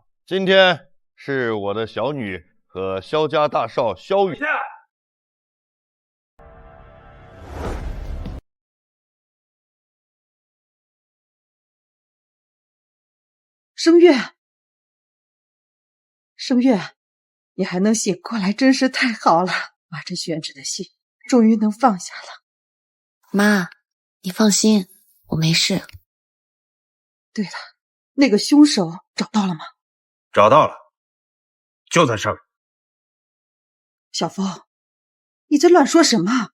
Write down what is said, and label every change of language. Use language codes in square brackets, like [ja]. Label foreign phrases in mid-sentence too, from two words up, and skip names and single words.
[zh] 今天是我的小女和蕭家大少蕭雨。聲月，聲月，你還能醒過來，真是太好了。把這懸着的心終於能放下了。媽，你放心，我沒事。對了，那個兇手找到了嗎？找到了，就在上面。小峰，你在亂說什麼？